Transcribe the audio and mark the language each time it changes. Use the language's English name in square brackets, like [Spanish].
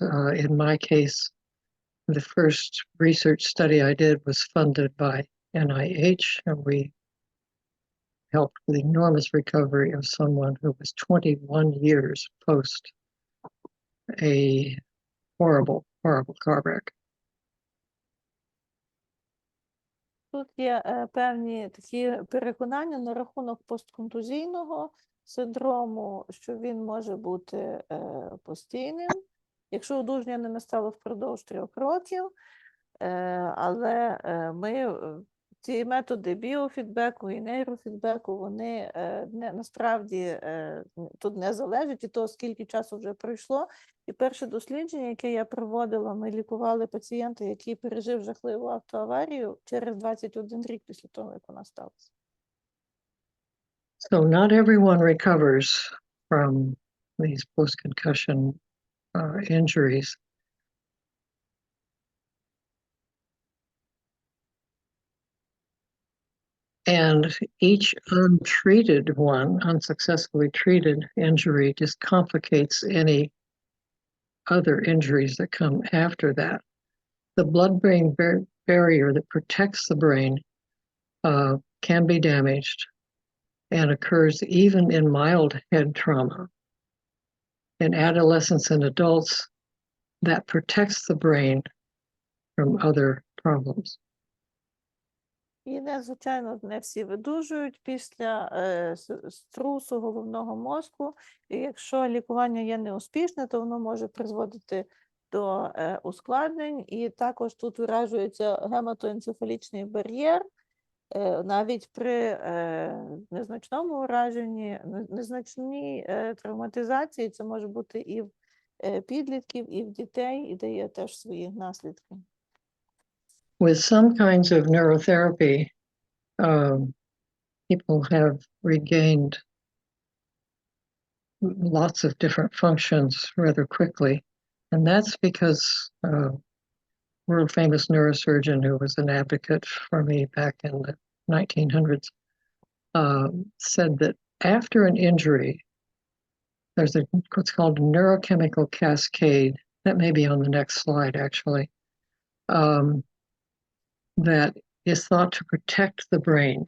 [English] In my case, the first research study I did was funded by NIH, and we helped with enormous recovery of someone who was 21 years post a horrible car wreck. [Ukrainian] Тут є певні такі переконання на рахунок постконтузійного синдрому, що він може бути постійним, якщо одужання не настало впродовж 3 років, але ми ці методи біофідбеку і нейрофідбеку, вони насправді тут не залежать від того, скільки часу вже пройшло. І перше дослідження, яке я проводила, ми лікували пацієнта, який пережив жахливу автоаварію через 21 рік після того, як вона сталася. [English] So not everyone recovers from these post-concussion injuries. And each untreated one, unsuccessfully treated injury, just complicates any other injuries that come after that. The blood-brain barrier that protects the brain can be damaged and occurs even in mild head trauma. In adolescents and adults, that protects the brain from other problems. [Ukrainian] І, звичайно, не всі видужують після струсу головного мозку. І якщо лікування є неуспішне, то воно може призводити до ускладнень. І також тут виражується гематоенцефалічний бар'єр. Навіть при незначному ураженні, незначній травматизації, це може бути і в підлітків, і в дітей, і дає теж свої наслідки. [English] With some kinds of neurotherapy, people have regained lots of different functions rather quickly. And that's because world famous neurosurgeon who was an advocate for me back in the 1900s said that after an injury, there's what's called a neurochemical cascade, that may be on the next slide actually, that is thought to protect the brain.